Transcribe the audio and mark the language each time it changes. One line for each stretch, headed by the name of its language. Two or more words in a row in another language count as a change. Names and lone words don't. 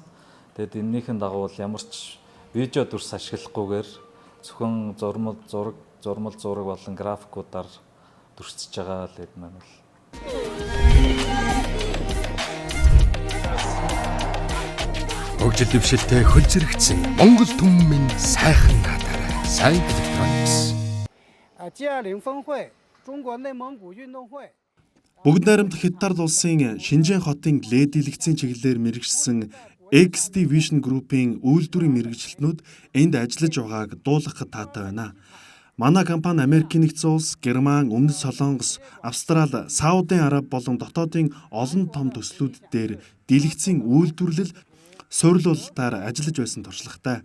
Mongolian: Тэгэд энэнийхэн дагуу бол ямар ч видео дүрс ашиглахгүйгээр зөвхөн зурмал зураг болон графикуудаар дүрсэж байгаа LED маань бол хөгжил дэвшилтэй хөл зэрэгцэн Монгол түмэн сайхан наадаарай. Сайн Electronics.
Chinese: G20 峰会，中国内蒙古运动会。
Mongolian: Бүгд найрамдах Хятад улсын Шинжээн хотын LED дэлгэцийн чиглэлээр мэргэжсэн XD Vision Group-ийн үйлдвэрийн мэргэжилтнүүд энд ажиллаж байгааг дуулгахад таатай байна. Манай компани Америкийн нэгдсэн улс, Герман, Өмнөд Солонгос, Австрали, Саудын Араб болон дотоодын олон том төслүүд дээр дэлгэцийн үйлдвэрлэл суйрлуулалтаар ажиллаж байсан туршлагатай.